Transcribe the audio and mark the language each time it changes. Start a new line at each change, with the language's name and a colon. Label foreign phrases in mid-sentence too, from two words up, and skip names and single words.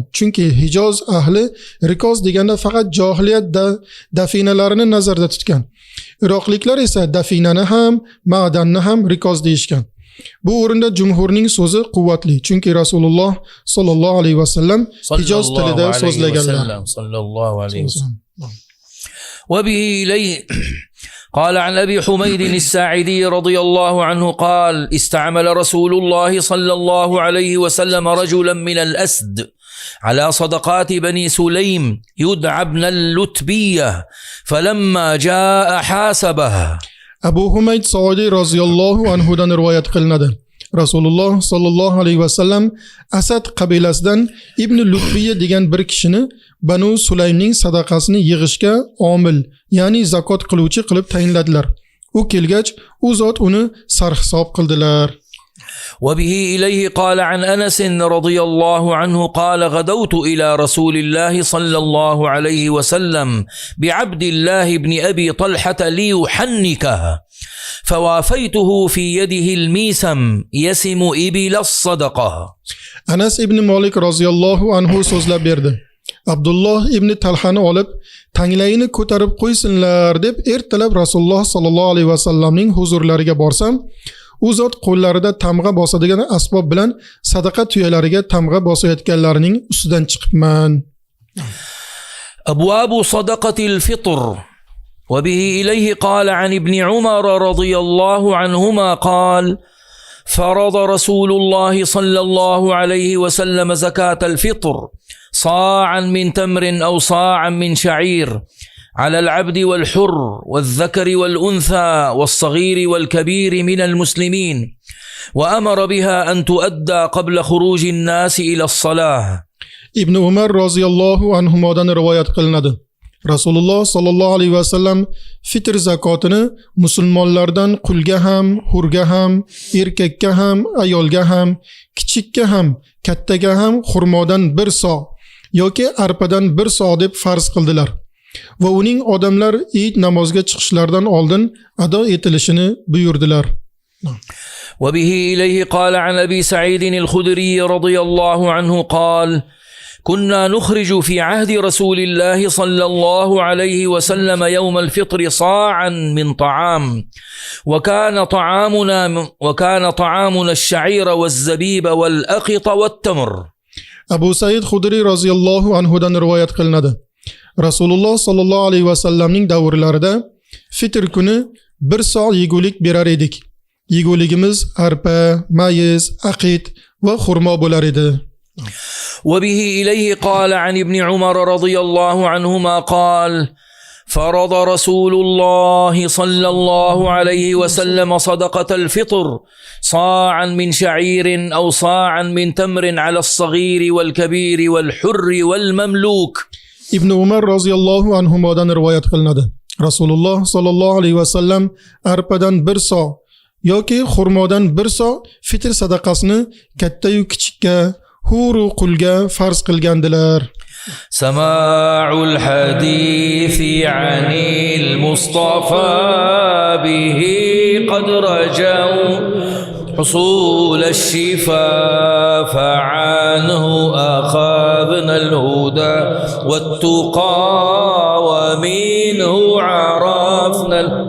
Uzbek: Chunki Hijoz ahli rikoz deganda faqat johiliyat dafinalarini nazarda tutgan. Iroqliklar esa dafinani ham, ma'danni ham rikoz deyishgan. Bu o'rinda jumhurning so'zi quvvatli, chunki Rasululloh
Arabic: صلى الله عليه وسلم
Uzbek: Hijoz tilida so'zlaganlar.
Arabic: صلى الله عليه وسلم. وبه إليه قال عن أبي حميد الساعدي رضي الله عنه قال استعمل رسول الله صلى الله عليه وسلم رجلا من الأسد على صدقات بني سليم يدعى ابن اللتبية فلما جاء حاسبه.
Uzbek: Abu Humayd Saudi
Arabic: رضي الله عنه
Uzbek: rivoyat qilinadi. Rasululloh
Arabic: صلى الله عليه وسلم
Uzbek: Asad qabilasidan Ibn Lutbiya degan bir kishini Banu Sulaymning sadaqasini yig'ishga omil, ya'ni zakot qiluvchi qilib tayinladilar. U kelgach, u zot uni sarhisob qildilar.
Arabic: وبه إليه قال عن أنس رضي الله عنه قال غدوت إلى رسول الله صلى الله عليه وسلم بعبد الله بن أبي طلحة ليحنكه فوافيته في يده الميسم يسم إبل الصدقة.
Uzbek: Anas ibn Malik
Arabic: رضي الله عنه
Uzbek: so'zlab berdi. Abdulloh ibn Talhani olib, tanglayini ko'tarib qo'ysinlar deb ertalab Rasululloh
Arabic: صلى الله عليه وسلم
Uzbek: huzurlariga borsam, u zot qo'llarida tamg'a bosadigan asbob bilan sadaqa tuyalariga tamg'a bosayotganlarining ustidan chiqibman.
Arabic: أبواب صدقة الفطر. وبه إليه قال عن ابن عمر رضي الله عنهما قال فرض رسول الله صلى الله عليه وسلم زكاة الفطر صاعا من تمر أو صاعا من شعير على العبد والحر والذكر والأنثى والصغير والكبير من المسلمين وأمر بها أن تؤدى قبل خروج الناس إلى الصلاة.
Uzbek: Ibn Umar
Arabic: رضي الله عنه
Uzbek: rivoyat qilinadi. Rasululloh
Arabic: صلى الله عليه وسلم
Uzbek: fitr zakotini musulmonlardan qulga ham, hurga ham, erkakka ham, ayolga ham, kichikka ham, kattaga ham xurmodan bir so yoki arpadan bir so deb farz qildilar. Va uning odamlar Eid namoziga chiqishlaridan oldin ado etilishini buyurdilar.
Arabic: وبه إليه قال عن أبي سعيد الخدري رضي الله عنه قال كنا نخرج في عهد رسول الله صلى الله عليه وسلم يوم الفطر صاعا من طعام وكان طعامنا الشعير والزبيب والأقط والتمر.
Uzbek: Abu Said Khudri
Arabic: رضي الله عنه
Uzbek: rivoyat qilinadi. Rasululloh
Arabic: صلى الله عليه وسلم
Uzbek: davrlarida fitr kuni bir so yegulik berar edik. Yeguligimiz arpa, mayiz, aqit va xurmo bo'lar edi.
Arabic: وبه إليه قال عن ابن عمر رضي الله عنهما قال فرض رسول الله صلى الله عليه وسلم صدقة الفطر صاعا من شعير أو صاعا من تمر على الصغير والكبير والحر والمملوك.
Uzbek: Ibn Umar
Arabic: رضي الله عنه
Uzbek: rivoyat qilinadi. Rasululloh
Arabic: صلى الله عليه وسلم
Uzbek: arpadan bir so yoki xurmodan bir so fitr sadaqasini katta yu kichikka, huru qulga farz qilgandilar.
Arabic: سماع الحديث عن المصطفى به قد رجوا حصول الشفاء فعنه أخذنا الهدى والتقى ومنه عرفنا